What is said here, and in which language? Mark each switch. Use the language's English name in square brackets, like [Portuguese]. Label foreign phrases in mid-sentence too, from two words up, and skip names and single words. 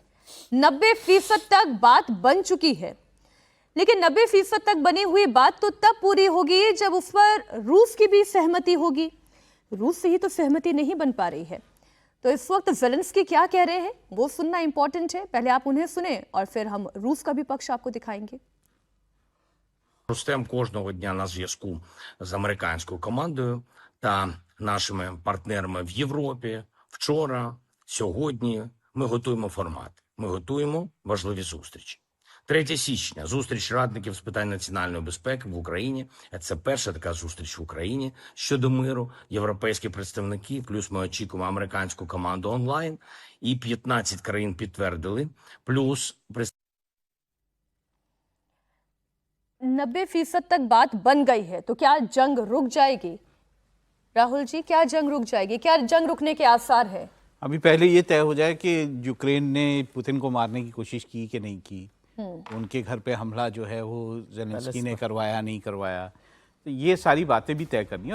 [Hindi] 90% तक बात बन चुकी है, लेकिन 90% तक बनी हुई बात तो तब पूरी होगी जब उस पर रूस की भी सहमति होगी। रूस से ही तो सहमति नहीं बन पा रही है। तो इस वक्त जेलेंस्की क्या कह रहे हैं वो सुनना इंपॉर्टेंट है। पहले आप उन्हें सुने और फिर हम रूस का भी पक्ष आपको दिखाएंगे। [Ukrainian] Ростем кожного дня на зв'язку з американською командою та нашими партнерами в Європі. Вчора, сьогодні ми готуємо формат. Ми готуємо важливі зустрічі. 3 січня – зустріч радників з питань національної безпеки в Україні. Це перша така зустріч в Україні щодо миру. Європейські представники, плюс ми очікуємо американську команду онлайн. І 15 країн підтвердили, плюс [Hindi] 90% तक बात बन गई है, तो क्या जंग रुक जाएगी? राहुल जी, क्या जंग रुक जाएगी? क्या जंग रुकने के आसार है? अभी पहले ये तय हो जाए कि यूक्रेन ने पुतिन को मारने की कोशिश की कि नहीं की। उनके घर पे हमला जो है वो जेलेंस्की ने करवाया नहीं करवाया, तो ये सारी बातें भी तय करनी है।